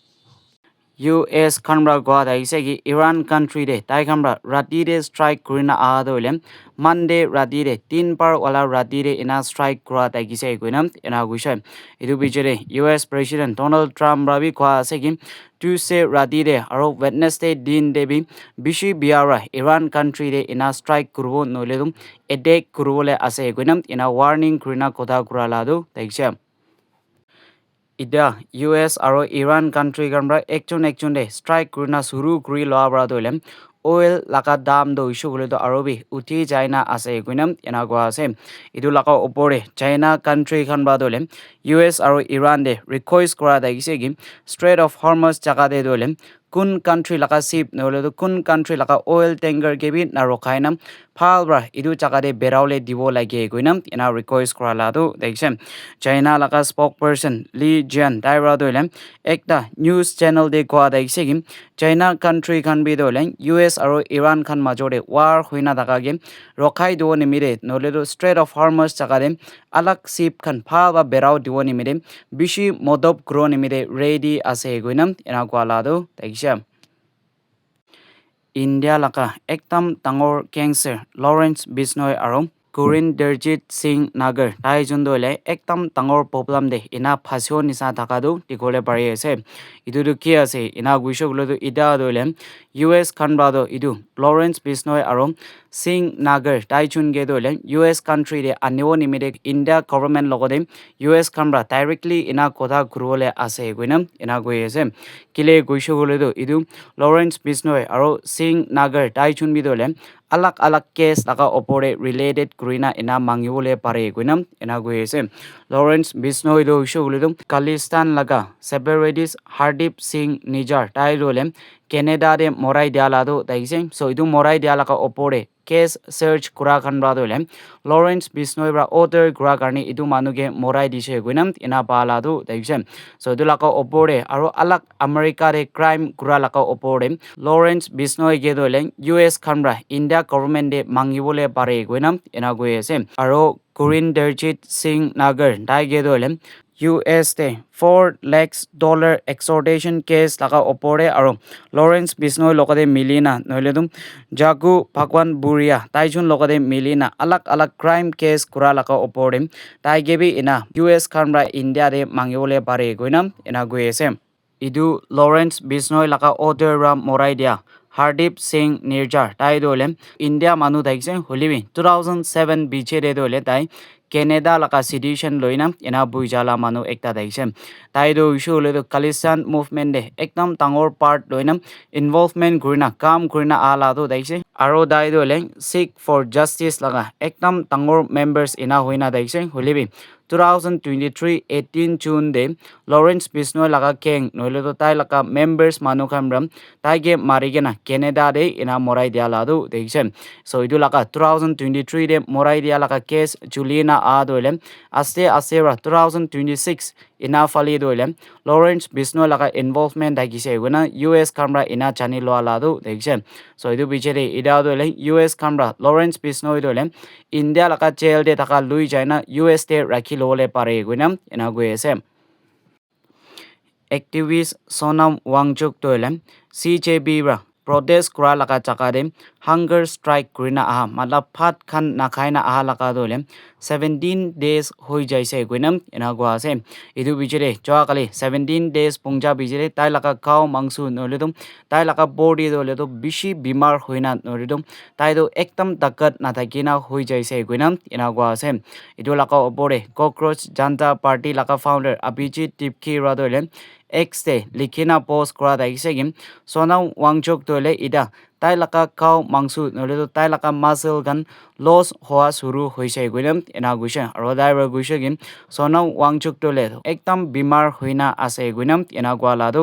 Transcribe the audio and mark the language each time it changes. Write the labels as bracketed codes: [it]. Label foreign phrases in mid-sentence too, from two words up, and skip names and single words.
[rah] US kanbra gwa daise gi Iran country de tai kanbra rati de strike kurina adolem Monday rati de 3 par wala rati de ina strike kura dagise guinam ina guisha idu bijere [en] US President [rah] Donald Trump rabi kwa segim Tuesday rati de aro Wednesday din de bi bishi biara Iran country de ina strike kurbo noledum attack kurbole ase guinam ina warning kurina kota kuraladu daisha Ida US aro Iran country gamra ekjon de strike kurina suru kuri loa bra dolem oil laka dam do issue gule do arobi uthi China ase guinam ena gwa ase idu laka opore China country khan ba dolem US aro Iran de request kora da gise gi Strait of Hormuz jaga de dolem kun country laka ship nole do kun country laka oil tanker gebi na rokhainam phalbra idu jaga de beraule dibo lage guinam ena request kora la do deksem China laka spokesperson Li Jian daira dolem ekta [en] news channel [rah] de kwa daise gi China country khan bi dolem US aro Iran khan majore war huina daga ge rokhai do ni mire nole do Strait of Hormuz jaga de alag ship khan pha ba berau dibo ni mire bishi modob gro ni mire ready ase guinam ena kwala do taisha India laka ektam tangor cancer Lawrence Bisnoy aro Kurin Derjit Singh Nagar tai jundole ektam tangor problem de ina phasio nisa thakadu tikole pari ase idu du ki ase ina guisho gulo du ida dolem US khan ba do idu Lawrence Bisnoy aro Singh Nagar Taichun ge dole US country de aneo nimide India government logode US kamra directly ina kotha grole ase guinam ina goyese kile goisho gole do idu Lawrence Bisnoy aro Singh Nagar Taichun bi dole alak alak case laka opore related kurina ina mangiwole pare guinam ina goyese Lawrence Bisnoy do isho gole do Khalistan laga separatist Hardip Singh Nijar tai dole Canada de morai diala do daise so idu morai diala ka opore [en] case search [rah] kura khan ba dole Lawrence Bisnoy bra order kura karni idu manuge morai dise guinam ina pala do daise so idu laka opore aro alak America de crime kura laka opore Lawrence Bisnoy ge dole US khanra India government de mangibole pare guinam ina goyese aro Kurin Derjit Singh Nagar dai ge dole US de $4 lakhs [en] extortion case [rah] laga opore aro Lawrence Bisnoy lokade milina noiledum Jagu Bhagwan Buria Taijun lokade milina alak alak crime case kura laga opore tai gebi ina US khamra India de mangiole pare goinam ina goyese idu Lawrence Bisnoy laga order ram morai dia Hardip Singh Nirjar tai dole India manu daikse holibi 2007 biche de dole tai Canada laka sedition loina ina buijala manu ekta daikse tai do issue le do Khalistan movement de ekdam tangor part loina involvement kurina kam kurina ala do daikse aro dai dole seek for justice laga ekdam tangor members ina hoina daikse holibi 2023 18 June de Lawrence Bisnoy laga keng noile to tai laka members manu khamram tai ge marigena Canada de ina morai dia ladu deise so idu laka 2023 de morai dia laka case Juliana a doile aste asera 2026 ina fali doile Lawrence Bisnoy laga involvement dagise guna US kamra ina chani lo ladu deise so idu bichere ida doile US kamra Lawrence Bisnoy doile India laka jail de taka lui jaina US de rakhi lole pare gunam ina goyese activist Sonam Wangchuk toile CJB ra protest kura laka chakade [en] hunger strike [rah] kurina aha matlab phat khan nakhaina aha laka dole 17 days hoi jaise guinam ina goase idu bijire chawakali 17 days pungja bijire tai laka cow mangsu noledum tai laka body dole to bishi bimar hoina noledum tai do ekdam takat na thakina hoi jaise guinam ina goase idu laka opore cockroach janta party laka founder Abhijit Tipki radole X de likhina post kora daisegim Sonam Wangchuk toile ida tai laka cow mangsu nole to tai laka muscle gan loss hoa suru hoise guinam ina guisha aro dai guisha gim Sonam Wangchuk tole ekdam bimar hoina ase guinam ina gwala do